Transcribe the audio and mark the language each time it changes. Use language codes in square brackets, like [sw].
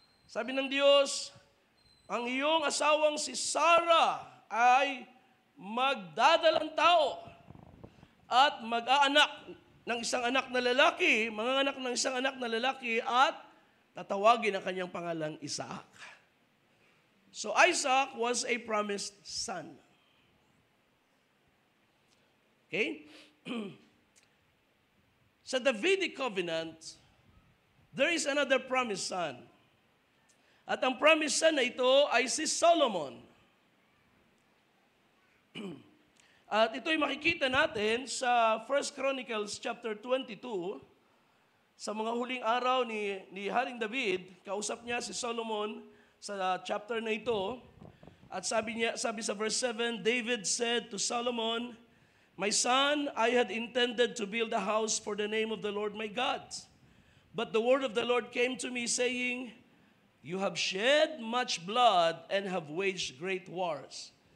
[tl] Sabi ng Diyos, ang iyong asawang si Sarah ay magdadalang tao at mag-aanak ng isang anak na lalaki, manganganak ng isang anak na lalaki at tatawagin ang kanyang pangalang Isaac. [en] So Isaac was a promised son. Okay? Sa Davidic covenant, there is another promised son. [tl] At ang promised son na ito ay si Solomon. At ito'y makikita natin sa 1 Chronicles chapter 22, sa mga huling araw ni Haring David, kausap niya si Solomon sa chapter na ito. At sabi sa [en] verse 7, David said to Solomon, "My son, I had intended to build a house for the name of the Lord my God. But the word of the Lord came to me saying, you have shed much blood and have waged great wars.